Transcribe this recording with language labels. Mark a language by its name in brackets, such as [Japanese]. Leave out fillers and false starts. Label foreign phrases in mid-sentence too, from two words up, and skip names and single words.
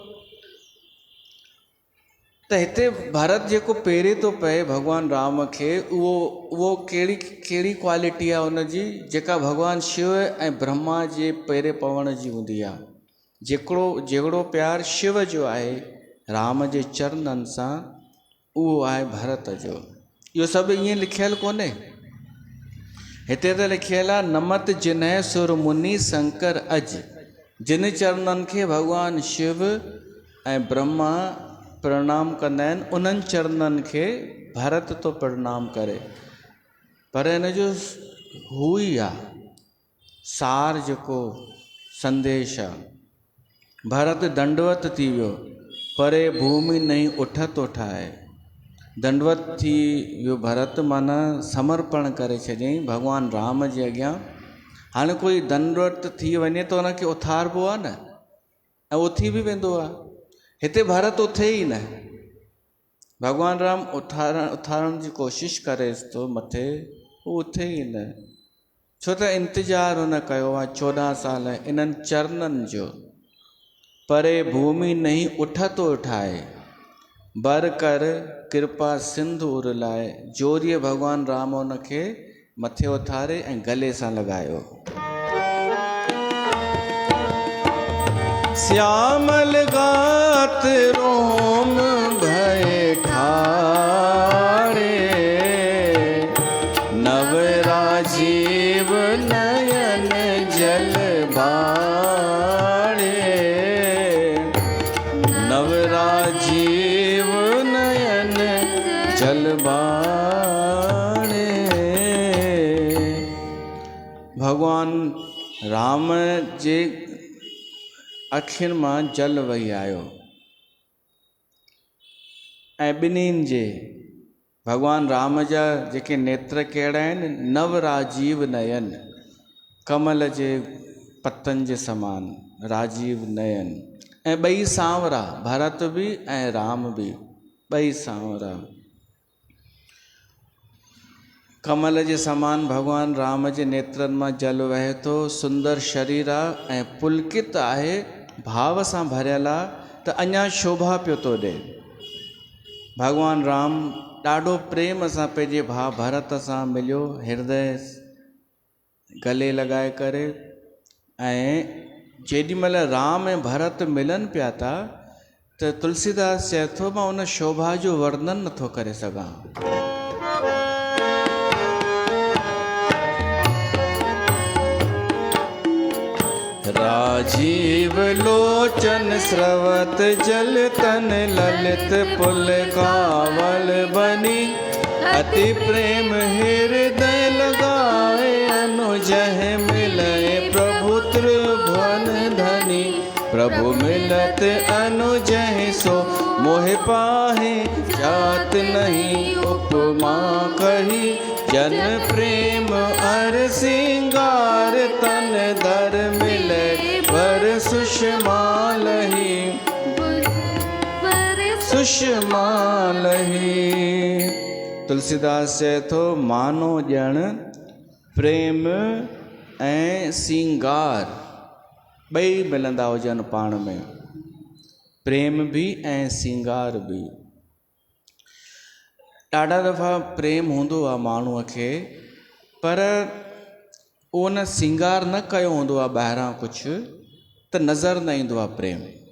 [Sindhi] त हिते भरत जेको पहिरें थो पए भॻवानु राम खे, उहो कहिड़ी क्वालिटी आहे उनजी, जेका भॻवानु शिव ऐं ब्रह्मा जे पहिरें पवण जी हूंदी आहे। जहिड़ो प्यारु शिव जो आहे राम जे चरणनि सां, उहो आहे भरत जो। इहो सभु ईअं लिखियलु कोन्हे, हिते त लिखियलु आहे [Awadhi] नमत जिन्है सुर मुनि शंकर अज। [Sindhi] जिन चरणनि खे भॻवानु शिव ऐं ब्रह्मा प्रणाम कंदा आहिनि, उन्हनि चरणनि खे भरत तो प्रणाम करे। पर हिन जो हू ई आहे सार, जेको संदेश आहे। भरत दंडवत थी वियो, [Awadhi] परे भूमि नहीं उठत उठाए, [Sindhi] दंडवत थी वियो भरत माना समर्पण करे छॾियईं भॻवान राम जे अॻियां। हाणे कोई दंडवत थी वञे त हुनखे उथारिबो आहे न, ऐं उथी बि वेंदो आहे। हिते भरत उथे ई न, भॻवान राम उथारण जी कोशिशि करेसि थो मथे, उहो उथे ई न। छो त इंतज़ारु हुन कयो आहे 14 साल इन्हनि चरणनि जो। [Awadhi] परे भूमि नहीं उठत उठाए, बर कर कृपा सिंधु उर लाए। [Sindhi] जोरीअ भॻवान राम हुनखे मथे उथारे ऐं गले सां लॻायो। [Awadhi] श्यामल गात रोम भय ठारे, नव राजीव नयन जल बाणे। नव राजीव नयन जल बाणे। [Sindhi] भगवान राम जे अखियुनि मां जल वही आयो ऐं ॿिन्हिनि जे भॻवान राम जा जेके नेत्र कहिड़ा आहिनि, [Awadhi] नव राजीव नयन, [Sindhi] कमल जे पतनि जे समान राजीव नयन, ऐं ॿई सांवरा, भरत बि ऐं राम बि, ॿई सांवरा। कमल जे समान भॻवान राम जे नेत्रनि मां जल वहे थो। सुंदर शरीर आहे ऐं पुलकित आहे, भाव सां भरियल आहे, त अञा शोभा पियो थो ॾे। भॻवान राम ॾाढो प्रेम सां पंहिंजे भाउ भरत सां मिलियो, हृदय गले लॻाए करे। ऐं जेॾीमहिल राम ऐं भरत मिलनि पिया था त तुलसीदास चए थो मां उन शोभा जो वर्णन नथो करे सघां। [Awadhi] राजीव लोचन स्रवत जल तन ललित पुल कावल बनी। अति प्रेम हृदय लगाए अनुजह मिले प्रभु त्रिभुवन धनी। प्रभु मिलत अनुजह सो मोह पाहे, जात नहीं उपमा कही। जन प्रेम अर सिंगार तन दर मिले पर सुषमा लही। सुषमा लही। [Sindhi] तुलसीदास चए थो मानो ॼण प्रेम ऐं सिंगार ॿई मिलंदा हुजनि पाण में, प्रेम बि ऐं सिंगार बि। ॾाढा दफ़ा प्रेम हूंदो आहे माण्हूअ खे, पर उहो न सिंगार न कयो हूंदो आहे ॿाहिरां कुझु, त नज़र न ईंदो आहे प्रेम।